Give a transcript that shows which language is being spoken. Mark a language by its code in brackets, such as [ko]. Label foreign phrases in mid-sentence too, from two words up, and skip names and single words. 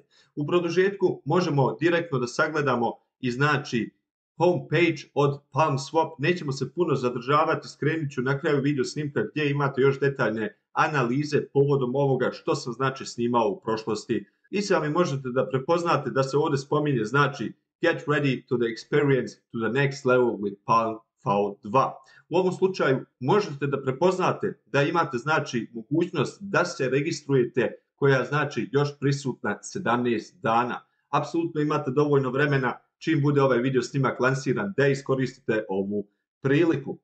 [bs] U produžetku možemo direktno da sagledamo i znači homepage od PalmSwap, nećemo se puno zadržavati, skrenut ću na kraju video snimka gdje imate još detaljne analize povodom ovoga što sam znači snimao u prošlosti i sami možete da prepoznate da se ovdje spominje znači [en] get ready to the experience to the next level with Palm V2. [bs] U ovom slučaju možete da prepoznate da imate znači mogućnost da se registrujete koja znači još prisutna 17 dana. Apsolutno imate dovoljno vremena čim bude ovaj video snimak lansiran da iskoristite ovu priliku.